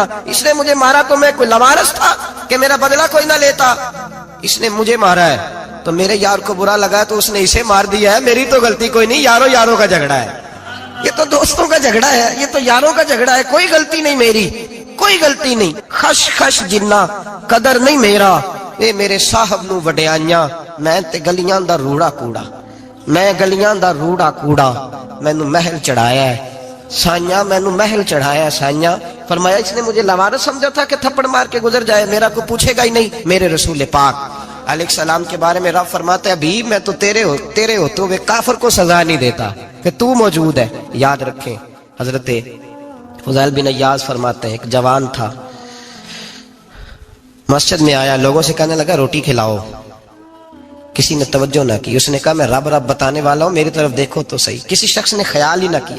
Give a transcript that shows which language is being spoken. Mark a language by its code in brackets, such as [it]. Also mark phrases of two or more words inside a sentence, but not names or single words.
[ur] اس نے مجھے مارا تو میں کوئی لاوارث تھا کہ میرا بدلہ کوئی نہ لیتا؟ اس نے مجھے مارا ہے تو میرے یار کو برا لگا تو اس نے اسے مار دیا ہے، میری تو غلطی کوئی نہیں، یاروں یاروں کا جھگڑا ہے، یہ تو دوستوں کا جھگڑا ہے، یہ تو یاروں کا جھگڑا ہے، کوئی غلطی نہیں میری، کوئی غلطی نہیں۔ [pa] خش خش جنہ قدر نہیں میرا، اے میرے صاحب نو وڈیاں، میں تے گلیاں دا روڑا کوڑا، میں گلیاں دا روڑا کوڑا، مینوں محل چڑھایا ہے سائیاں، مینوں محل چڑھایا ہے سائیاں۔ [ur] فرمایا اس نے مجھے لوارث سمجھا تھا کہ تھپڑ مار کے گزر جائے، میرا کوئی پوچھے گا ہی نہیں۔ میرے رسول پاک علیہ السلام کے بارے میں رب فرماتا ہے ابھی میں تو تیرے ہوتے ہوئے کافر کو سزا نہیں دیتا کہ تو موجود ہے۔ یاد رکھیں حضرت فضیل بن عیاض فرماتے ہیں ایک جوان تھا، مسجد میں آیا، لوگوں سے کہنے لگا روٹی کھلاؤ، کسی نے توجہ نہ کی، اس نے کہا میں رب رب بتانے والا ہوں، میری طرف دیکھو تو صحیح، کسی شخص نے خیال ہی نہ کیا۔